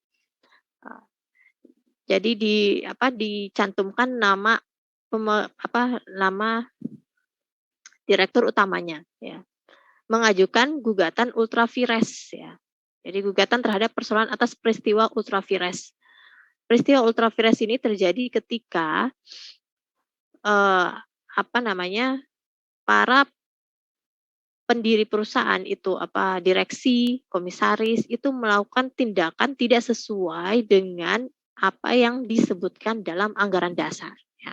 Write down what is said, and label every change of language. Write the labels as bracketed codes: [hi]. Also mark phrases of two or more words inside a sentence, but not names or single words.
[id] Jadi dicantumkan nama nama direktur utamanya ya. Mengajukan gugatan [la] ultra vires [id] ya. Jadi gugatan terhadap persoalan atas peristiwa [la] ultra vires. [id] Peristiwa [la] ultra vires [id] ini terjadi ketika para pendiri perusahaan itu direksi, komisaris itu melakukan tindakan tidak sesuai dengan apa yang disebutkan dalam anggaran dasar ya.